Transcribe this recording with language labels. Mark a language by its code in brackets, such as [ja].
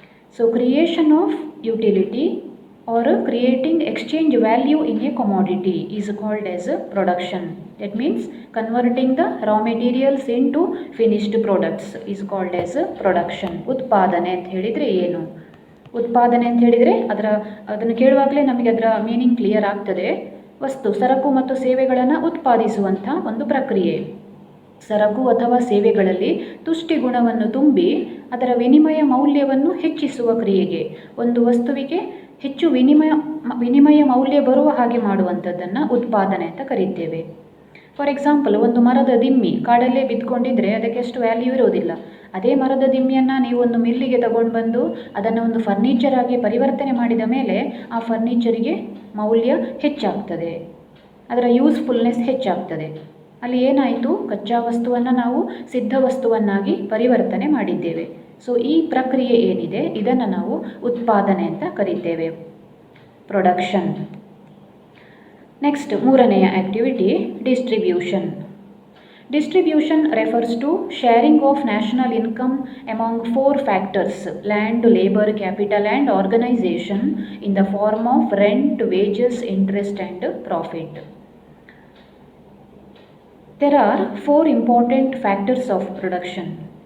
[en] So creation of utility or creating exchange value in a commodity is called as production. That means converting the raw materials into finished products is called as production. [kn] ಉತ್ಪಾದನೆ ಅಂತ ಹೇಳಿದರೆ ಏನು? ಉತ್ಪಾದನೆ ಅಂತ ಹೇಳಿದರೆ ಅದನ್ನು ಕೇಳುವಾಗಲೇ ನಮಗೆ ಅದರ ಮೀನಿಂಗ್ ಕ್ಲಿಯರ್ ಆಗ್ತದೆ. ವಸ್ತು, ಸರಕು ಮತ್ತು ಸೇವೆಗಳನ್ನು ಉತ್ಪಾದಿಸುವಂಥ ಒಂದು ಪ್ರಕ್ರಿಯೆ. ಸರಕು ಅಥವಾ ಸೇವೆಗಳಲ್ಲಿ ತುಷ್ಟಿ ಗುಣವನ್ನು ತುಂಬಿ ಅದರ ವಿನಿಮಯ ಮೌಲ್ಯವನ್ನು ಹೆಚ್ಚಿಸುವ ಕ್ರಿಯೆಗೆ, ಒಂದು ವಸ್ತುವಿಗೆ ಹೆಚ್ಚು ವಿನಿಮಯ ಮೌಲ್ಯ ಬರುವ ಹಾಗೆ ಮಾಡುವಂಥದ್ದನ್ನು ಉತ್ಪಾದನೆ ಅಂತ ಕರೀತೇವೆ. [en] for example, [kn] ಒಂದು ಮರದ ದಿಮ್ಮಿ ಕಾಡಲ್ಲೇ ಬಿದ್ದುಕೊಂಡಿದ್ರೆ ಅದಕ್ಕೆ ಅಷ್ಟು ವ್ಯಾಲ್ಯೂ ಇರೋದಿಲ್ಲ. ಅದೇ ಮರದ ದಿಮ್ಮಿಯನ್ನು ನೀವು ಒಂದು ಮಿಲ್ಲಿಗೆ ತಗೊಂಡು ಬಂದು ಅದನ್ನು ಒಂದು ಫರ್ನಿಚರ್ ಆಗಿ ಪರಿವರ್ತನೆ ಮಾಡಿದ ಮೇಲೆ ಆ ಫರ್ನಿಚರಿಗೆ ಮೌಲ್ಯ ಹೆಚ್ಚಾಗ್ತದೆ, ಅದರ ಯೂಸ್ಫುಲ್ನೆಸ್ ಹೆಚ್ಚಾಗ್ತದೆ. ಅಲ್ಲಿ ಏನಾಯಿತು, ಕಚ್ಚಾ ವಸ್ತುವನ್ನು ನಾವು ಸಿದ್ಧ ವಸ್ತುವನ್ನಾಗಿ ಪರಿವರ್ತನೆ ಮಾಡಿದ್ದೇವೆ. ಸೊ ಈ ಪ್ರಕ್ರಿಯೆ ಏನಿದೆ ಇದನ್ನು ನಾವು ಉತ್ಪಾದನೆ ಅಂತ ಕರೀತೇವೆ, ಪ್ರೊಡಕ್ಷನ್. ನೆಕ್ಸ್ಟ್ ಮೂರನೆಯ activity distribution. [en] Distribution refers to sharing of national income among 4 factors: land, labor, capital and organization in the form of rent, wages, interest and profit. There are 4 important factors of production.